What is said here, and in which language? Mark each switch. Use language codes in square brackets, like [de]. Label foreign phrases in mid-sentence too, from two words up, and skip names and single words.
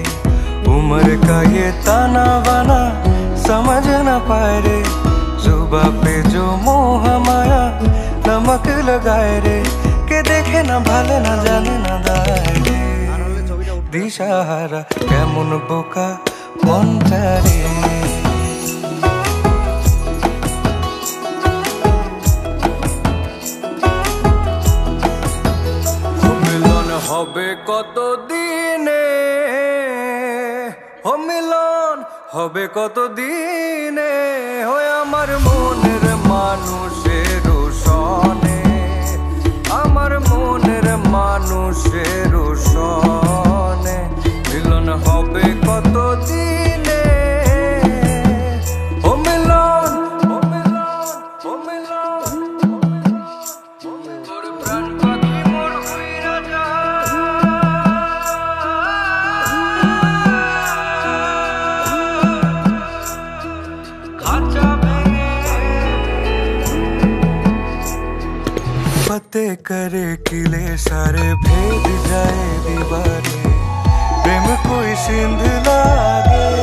[hi] उम्र का ये ताना बाना समझ न पाए रे, जुबा पे जो मोह माया नमक लगाए रे। के देखे न भाले न जाने न दाए रे, [bn] দিশাহারা কেমন বোকা মনটা রে। হবে কত দিনে, ও মিলন হবে কত দিনে, হয় আমার মনের মানুষের সনে, আমার মনের মানুষের সনে। মিলন হবে কত দিনে, ও মিলন, ও মিলন, ও মিলন, তোর প্রাণ পাখি মোর উইরা [hi] फतेह करे किले सारे भेद जाए दीवारे, प्रेम कोई सिंध लागे